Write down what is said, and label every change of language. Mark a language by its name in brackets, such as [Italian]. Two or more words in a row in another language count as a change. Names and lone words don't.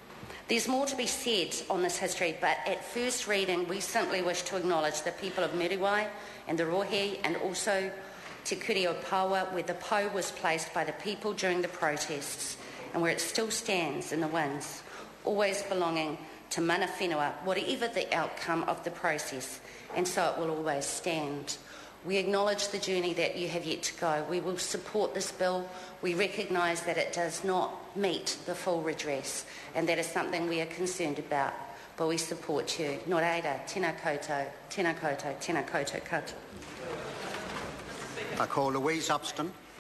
[English] There's more to be said on this history, but at first reading, we simply wish to acknowledge the people of Muriwai and the Rohe, and also Te Kuri o Paua, where the pou was placed by the people during the protests, and where it still stands in the winds, always belonging to [Māori] mana whenua, [English] whatever the outcome of the process, and so it will always stand. We acknowledge the journey that you have yet to go. We will support this bill. We recognise that it does not meet the full redress, and that is something we are concerned about, but we support you. [Māori] Nō reira, tēnā koutou katoa. [English] I call Louise Upston.